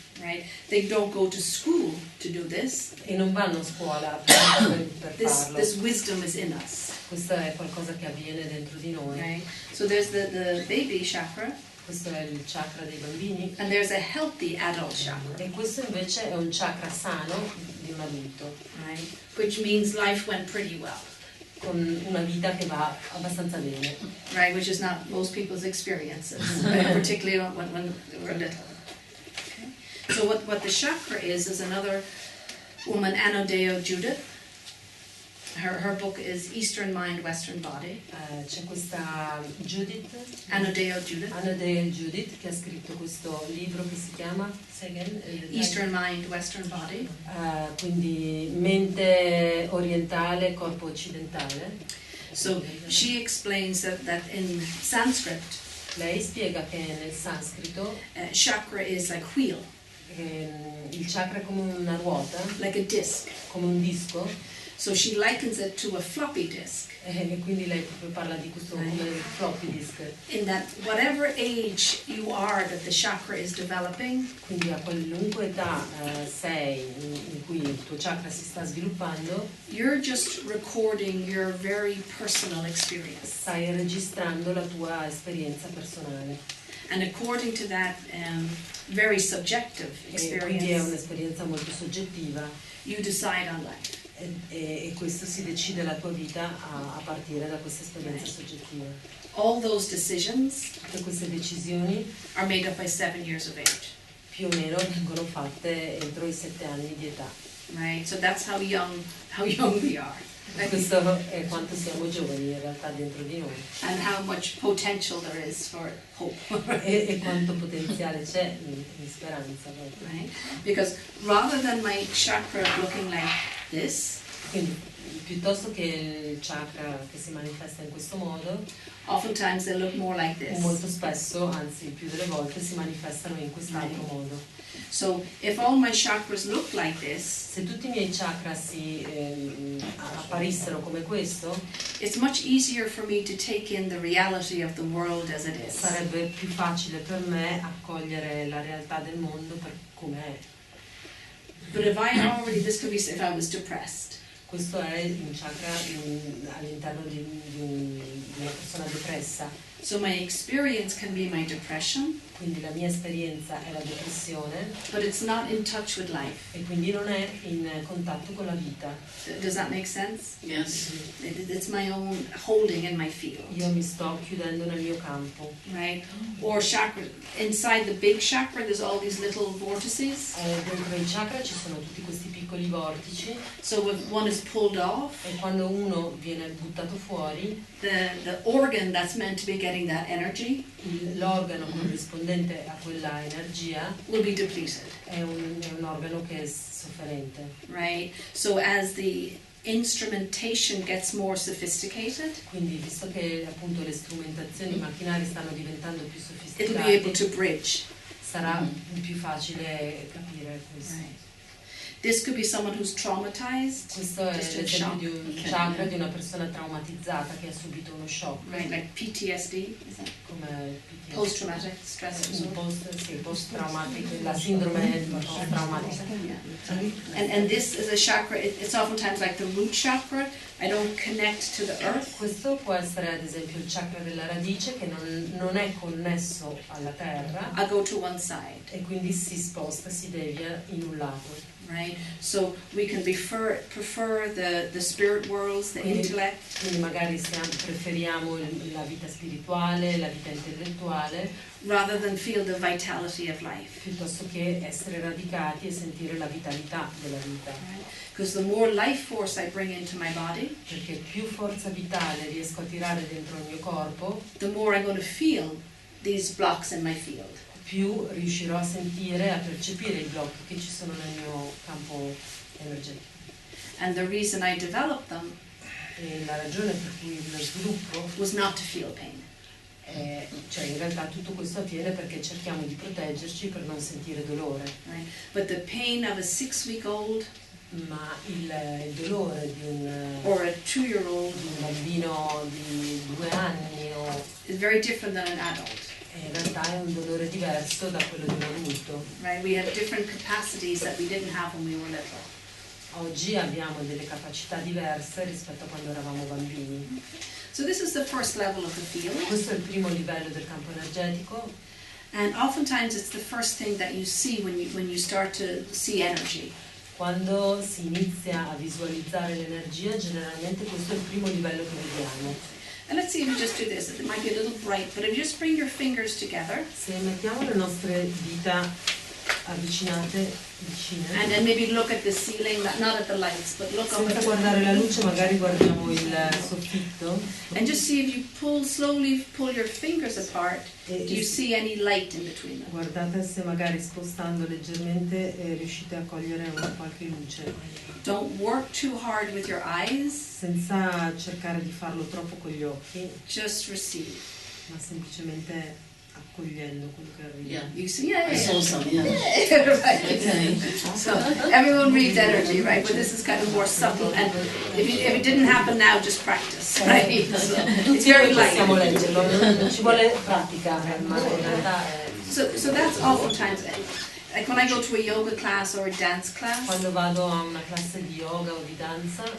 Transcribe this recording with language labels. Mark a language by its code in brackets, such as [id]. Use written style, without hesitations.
[en] right? They don't go to school to do this. [it] e non vanno a scuola per farlo. [en] This wisdom is in us, [it] Questo è qualcosa che avviene dentro di noi. [en] right? So there's the baby chakra, [it] Questo è il chakra dei bambini [en] and there's a healthy adult chakra, [it] e questo invece è un chakra sano di un adulto, [en] right? Which means life went pretty well, [it] con una vita che va abbastanza bene, [en] right? Which is not most people's experiences, particularly when we're little. Okay. So what the chakra is another woman, Anodeo Judith. Her book is Eastern Mind, Western Body. [it] C'è questa Judith, Anodeo Judith. Anodeo Judith, che ha scritto questo libro che si chiama [en] Eastern Mind, Western Body. [it] Quindi mente orientale, corpo occidentale. [en] So she explains that in Sanskrit, [it] Lei spiega che nel sanscrito [en] chakra is like wheel, [it] il chakra è come una ruota, [en] like a disc. [it] come un disco, [en] So she likens it to a floppy disk. [it] e quindi lei proprio parla di questo come floppy disk. [en] In that whatever age you are that the chakra is developing, [it] Quindi a qualunque età sei in cui il tuo chakra si sta sviluppando, [en] you're just recording your very personal experience. [it] stai registrando la tua esperienza personale. [en] And according to that very subjective [it] E quindi è [en] experience, [it] un'esperienza molto soggettiva [en] you decide on life. [it] e questo si decide la tua vita a partire da questa esperienza soggettiva. [en] All those decisions [it] Tutte queste decisioni [en] are made up by 7 years of age, [it] più o meno vengono fatte entro i 7 anni di età. [en] right? So that's how young we are. [it] Questo è quanto siamo giovani in realtà dentro di noi [en] And how much potential there is for hope, [it] e quanto potenziale c'è in speranza. [en] right? Because rather than my chakra looking like this, [it] Quindi piuttosto che il chakra che si manifesta in questo modo, [en] oftentimes they look more like this. [it] molto spesso, anzi il più delle volte, si manifestano in quest'altro modo. [en] So if all my chakras look like this, [it] Se tutti i miei chakra si apparissero come questo, [en] it's much easier for me to take in the reality of the world as it is. [it] sarebbe più facile per me accogliere la realtà del mondo per com'è. [en] But if I already, this could be if I was depressed. [it] Questo è un chakra all'interno di una persona depressa. [en] So my experience can be my depression, [it] Quindi la mia esperienza è la depressione [en] but it's not in touch with life. [it] e quindi non è in contatto con la vita. [en] Does that make sense? Yes. It's my own holding in my field, [it] Io mi sto chiudendo nel mio campo. [en] right? Or chakra, inside the big chakra, there's all these little vortices. [it] Dentro il chakra ci sono tutti questi piccoli vortici [en] So if one is pulled off, [it] e quando uno viene buttato fuori, [en] the organ that's meant to be getting that energy [it] l'organo corrispondente a quella energia [en] will be depleted, [it] è un organo che è sofferente. [en] right? So as the instrumentation gets more sophisticated, [it] Quindi visto che appunto le strumentazioni macchinari stanno diventando più [en] it'll be able [it] sofisticate, [en] to bridge. [it] sarà più facile capire questo. [en] Right. This could be someone who's traumatized, [it] Questo è [en] Just a [it] l'esempio [en] shock. [it] di un chakra di una persona traumatizzata che ha subito uno shock, [en] right? Like PTSD, is that [it] come PTSD. [en] post-traumatic stress disorder? [it] Post-traumatico, la sindrome post-traumatica. [en] And this is a chakra. It's oftentimes like the root chakra. I don't connect to the earth. [it] Questo può essere ad esempio il chakra della radice che non è connesso alla terra [en] I go to one side, [it] e quindi si sposta, si devia in un lato. [en] right? So we can prefer the spirit worlds, the [it] Quindi- [en] intellect, [it] Quindi magari preferiamo la vita spirituale, la vita intellettuale, [en] rather than feel the vitality of life. [it] piuttosto che essere radicati e sentire la vitalità della vita. [en] Because the more life force I bring into my body, [it] Perché più forza vitale riesco a tirare dentro il mio corpo, [en] the more I'm going to feel these blocks in my field. [it] più riuscirò a sentire, a percepire i blocchi che ci sono nel mio campo energetico. [en] And the reason I developed them [it] E la ragione per cui lo sviluppo [en] was not to feel pain. [it] cioè in realtà tutto questo avviene perché cerchiamo di proteggerci per non sentire dolore, [en] Right? But the pain of a 6-week-old [it] ma il dolore di un [en] or a 2-year-old [it] bambino di 2 anni [en] is very different than an adult. [it] in realtà è un dolore diverso da quello di un adulto. [en] Right? We have different capacities that we didn't have when we were little. [it] Oggi abbiamo delle capacità diverse rispetto a quando eravamo bambini. [en] So this is the first level of the field, [it] Questo è il primo livello del campo energetico [en] and oftentimes it's the first thing that you see when you start to see energy. [it] quando si inizia a visualizzare l'energia, generalmente questo è il primo livello che vediamo. [en] And let's see if we just do this. It might be a little bright, but if you just bring your fingers together, [it] Se mettiamo le nostre dita avvicinate, vicine. [en] And maybe look at the ceiling, not at the lights, but look up [it] Senza [en] at [it] guardare la luce, magari guardiamo il soffitto. [en] and just see if you slowly pull your fingers apart, do you see any light in between them? [it] Guardate se magari spostando leggermente riuscite a cogliere una qualche luce. [en] Don't work too hard with your eyes, [it] Senza cercare di farlo troppo con gli occhi, [en] just receive. [it] ma semplicemente accogliendo quello che arriva. [en] Yeah. You see, yeah, I saw some, yeah. right. Okay. So everyone reads energy, right? But this is kind of more subtle. And if it didn't happen now, just practice, right? So it's very [it] Possiamo [en] light. [it] leggerlo, ci vuole pratica, ma in realtà [en] So that's oftentimes like when I go to a yoga class or a dance class. [it] quando vado a una classe di yoga o di danza